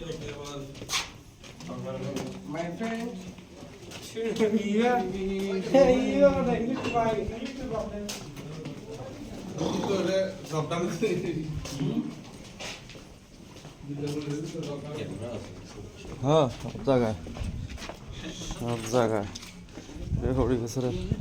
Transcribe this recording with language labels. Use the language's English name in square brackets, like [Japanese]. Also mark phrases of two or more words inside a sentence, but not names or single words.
[English] My friend, [Indonesian] iya, ada ini coba ini problem. Itu ada problem. [Bangla] হ্যাঁ, সব জায়গায় সব জায়গায় হরি গেছে রে।